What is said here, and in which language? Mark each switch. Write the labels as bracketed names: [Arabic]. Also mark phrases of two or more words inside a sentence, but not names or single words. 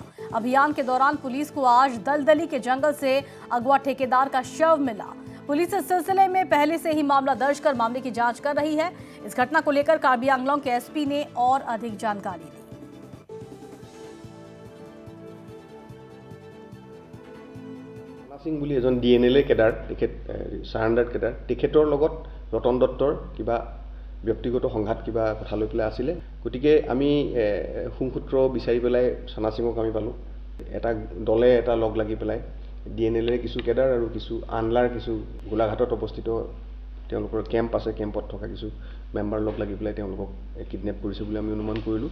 [Hindi] अभियान के दौरान पुलिस को आज दलदली के जंगल से अगवा ठेकेदार का शव मिला। पुलिस इस सिलसिले में पहले से ही मामला दर्ज कर मामले की जांच कर रही है। इस घटना को लेकर कार्बी आंगलोंग के एसपी ने और अधिक जानकारी दी। [Assamese] सिंह বুলি এজন [English] DNLA cadre surrender cadre [Assamese] তেখেতৰ লগত ৰতন দত্তৰ কিবা ব্যক্তিগত সংঘাত কিবা কথা লৈ পেলাই আছিলে। গতিকে আমি সুংসূত্ৰ বিচাৰি পেলাই সানা সিঙক আমি পালোঁ। এটা দলে এটা লগ লাগি পেলাই ডিএনএলএ কিছু কেডাৰ আৰু কিছু আনলাৰ কিছু গোলাঘাটত অৱস্থিত তেওঁলোকৰ কেম্প আছে, কেম্পত থকা কিছু মেম্বাৰ লগ লাগি পেলাই তেওঁলোকক কিডনেপ কৰিছে বুলি আমি অনুমান কৰিলোঁ।